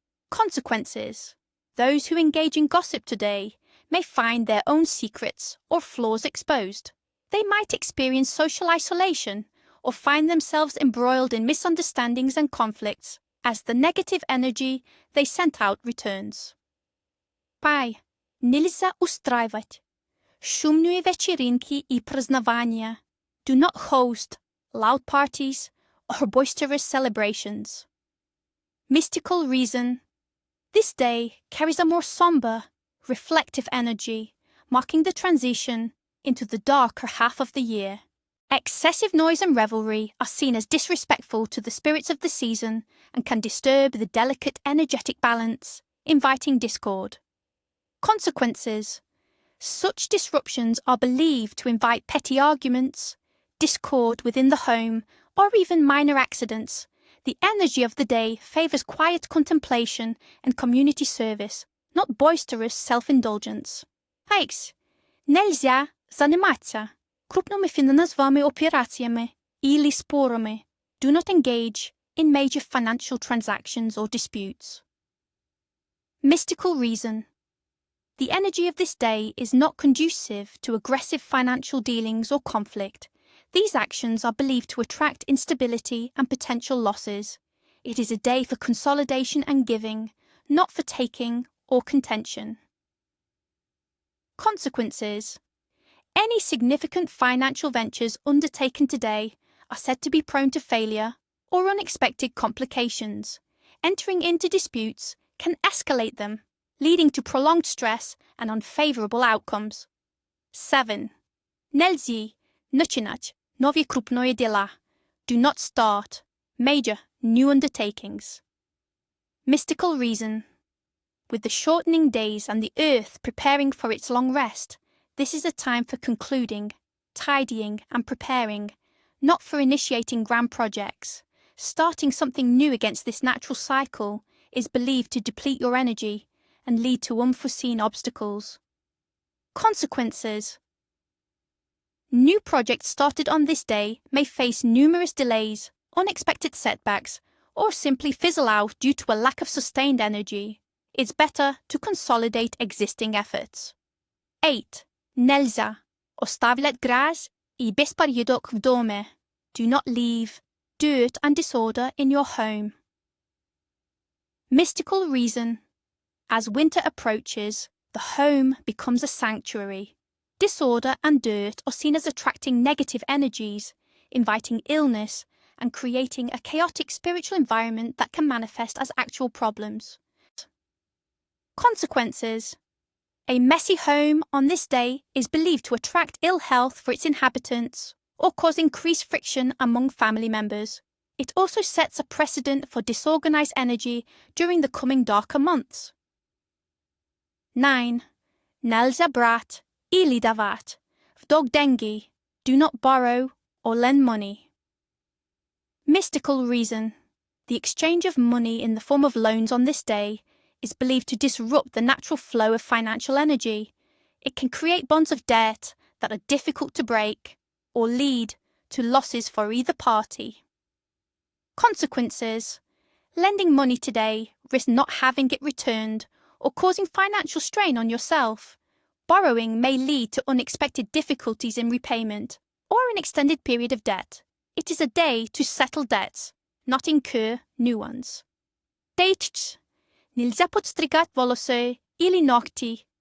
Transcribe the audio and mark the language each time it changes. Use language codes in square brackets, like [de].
[en] Consequences. Those who engage in gossip today may find their own secrets or flaws exposed. They might experience social isolation or find themselves embroiled in misunderstandings and conflicts as the negative energy they sent out returns. Pai. [ru] Nельзя устраивать шумные вечеринки и празднования. [en] Do not host loud parties or boisterous celebrations. Mystical reason. This day carries a more somber, reflective energy, marking the transition into the darker half of the year. Excessive noise and revelry are seen as disrespectful to the spirits of the season and can disturb the delicate energetic balance, inviting discord. Consequences. Such disruptions are believed to invite petty arguments, discord within the home, or even minor accidents. The energy of the day favours quiet contemplation and community service, not boisterous self-indulgence. Hikes. [ru] Нельзя заниматься крупными финансовыми операциями или спорами. [en] Do not engage in major financial transactions or disputes. Mystical reason. The energy of this day is not conducive to aggressive financial dealings or conflict. These actions are believed to attract instability and potential losses. It is a day for consolidation and giving, not for taking or contention. Consequences. Any significant financial ventures undertaken today are said to be prone to failure or unexpected complications. Entering into disputes can escalate them, leading to prolonged stress and unfavorable outcomes. 7. [ru] Нельзя начинать новые крупные дела. [en] Do not start major new undertakings. Mystical reason. With the shortening days and the earth preparing for its long rest, this is a time for concluding, tidying and preparing, not for initiating grand projects. Starting something new against this natural cycle is believed to deplete your energy and lead to unforeseen obstacles. Consequences. New projects started on this day may face numerous delays, unexpected setbacks, or simply fizzle out due to a lack of sustained energy. It's better to consolidate existing efforts. 8. [ru] Нельзя оставлять грязь и беспорядок в доме. [en] Do not leave dirt and disorder in your home. Mystical reason. As winter approaches, the home becomes a sanctuary. Disorder and dirt are seen as attracting negative energies, inviting illness, and creating a chaotic spiritual environment that can manifest as actual problems. Consequences. A messy home on this day is believed to attract ill health for its inhabitants or cause increased friction among family members. It also sets a precedent for disorganized energy during the coming darker months. 9. [ru] Нельзя брать или давать в долг деньги. [en] Do not borrow or lend money. Mystical reason. The exchange of money in the form of loans on this day is believed to disrupt the natural flow of financial energy. It can create bonds of debt that are difficult to break or lead to losses for either party. Consequences. Lending money today risks not having it returned or causing financial strain on yourself. Borrowing may lead to unexpected difficulties in repayment or an extended period of debt. It is a day to settle debts, not incur new ones. 8. [ru] Нельзя подстригать волосы или ногти.